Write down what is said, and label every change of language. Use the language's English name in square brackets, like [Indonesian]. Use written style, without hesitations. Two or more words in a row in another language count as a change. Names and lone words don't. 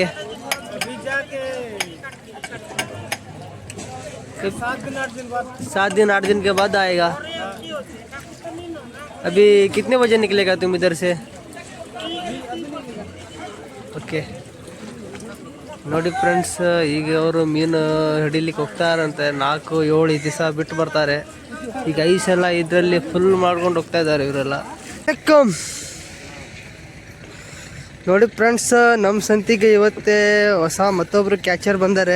[Hindi] अभी जाके 7 दिन 8 दिन के बाद आएगा. अभी कितने बजे निकलेगा तुम इधर से? ओके. [Kannada] ನೋಡಿ ಫ್ರೆಂಡ್ಸ್, ಈಗ ಅವರು ಮೀನು ಹಿಡಿಲಿಕ್ಕೆ ಹೋಗ್ತಾರಂತೆ. 4-7 ದಿವಸ ಬಿಟ್ಟು ಬರ್ತಾರೆ. ಈಗ ಐಸ್ ಎಲ್ಲ ಇದರಲ್ಲಿ ಫುಲ್ ಮಾಡ್ಕೊಂಡು ಹೋಗ್ತಾ ಇದ್ದಾರೆ ಇವರೆಲ್ಲ. ನೋಡಿ ಫ್ರೆಂಡ್ಸ್, ನಮ್ಮ ಸಂತಿಗೆ ಇವತ್ತೇ ಹೊಸ ಮತ್ತೊಬ್ರು ಕ್ಯಾಚರ್ ಬಂದಾರೆ.